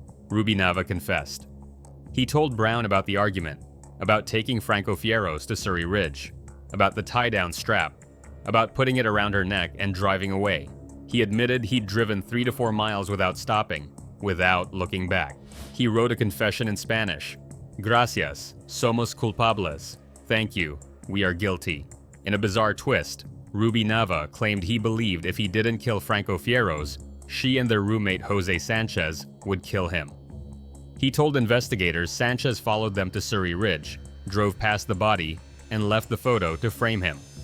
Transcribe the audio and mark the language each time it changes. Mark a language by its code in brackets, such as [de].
[en] Ruby Nava confessed. He told Brown about the argument, about taking Franco Fierro's to Surrey Ridge, about the tie-down strap, about putting it around her neck and driving away. He admitted he'd driven 3 to 4 miles without stopping, without looking back. He wrote a confession in Spanish. [es] Gracias, somos culpables. [en] Thank you, we are guilty. In a bizarre twist, Ruby Nava claimed he believed if he didn't kill Franco Fierro's, she and their roommate Jose Sanchez would kill him. He told investigators Sanchez followed them to Surrey Ridge, drove past the body, and left the photo to frame him.